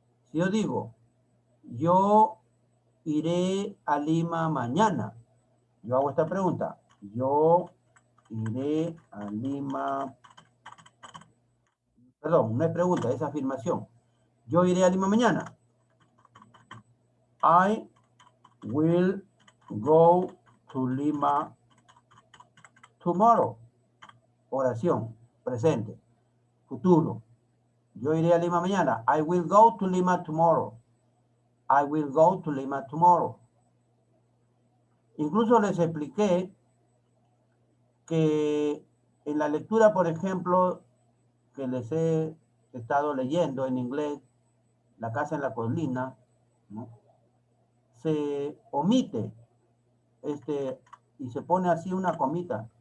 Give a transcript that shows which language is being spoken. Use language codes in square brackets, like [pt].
[es] Si yo digo, yo iré a Lima mañana, yo hago esta pregunta, yo iré a Lima, perdón, no es pregunta, es afirmación. Yo iré a Lima mañana. [en] I will go to Lima tomorrow. [es] Oración, presente, futuro. Yo iré a Lima mañana. [en] I will go to Lima tomorrow. I will go to Lima tomorrow. [es] Incluso les expliqué que en la lectura, por ejemplo, que les he estado leyendo en inglés, La casa en la colina, ¿no? Se omite y se pone así una comita.